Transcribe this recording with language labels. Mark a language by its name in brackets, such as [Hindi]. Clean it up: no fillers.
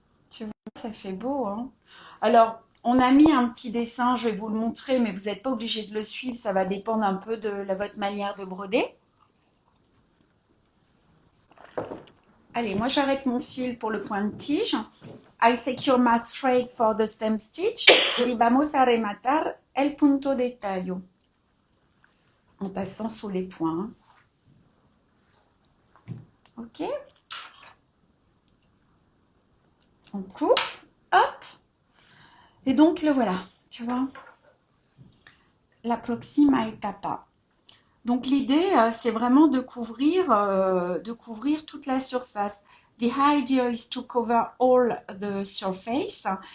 [French] Tu vois, ça fait beau, hein? Alors, on a mis un petit dessin, je vais vous le montrer, mais vous n'êtes pas obligé de le suivre, ça va dépendre un peu de votre manière de broder. Allez, moi j'arrête mon fil pour le point de tige. [English] I secure my thread for the stem stitch. [Spanish] Y vamos a rematar el punto de tallo. [French] En passant sous les points. Ok. On coupe. Hop. Et donc le voilà. Tu vois. [Spanish] La proxima etapa. [French] Donc l'idée, c'est vraiment de couvrir toute la surface. [English] The idea is to cover all the surface.